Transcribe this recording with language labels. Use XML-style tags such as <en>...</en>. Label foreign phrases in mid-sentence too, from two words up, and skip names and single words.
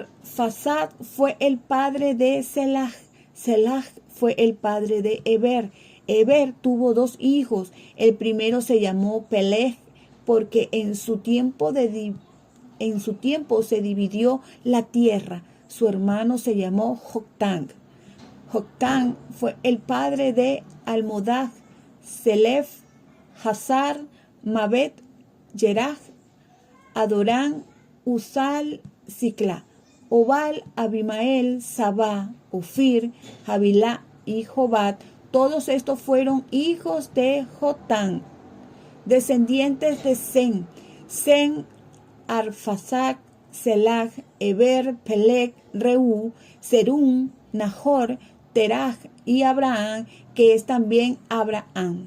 <es>Arfaxad fue el padre de Selah. Selah fue el padre de Eber. Eber tuvo 2 hijos. El primero se llamó Peleg porque en su tiempo se dividió la tierra. Su hermano se llamó Joctán. Joctán fue el padre de Almodad, Selef, Hazar, Mabet, Jeraj, Adorán, Uzal, Sicla, Obal, Abimael, Sabá, Ofir, Jabilá y Jobat. Todos estos fueron hijos de Jotán. Descendientes de Sem. Sem, Arfaxad, Selag, Eber, Peleg, Reú, Serún, Nahor, Teraj y Abraham, que es también Abraham.</es>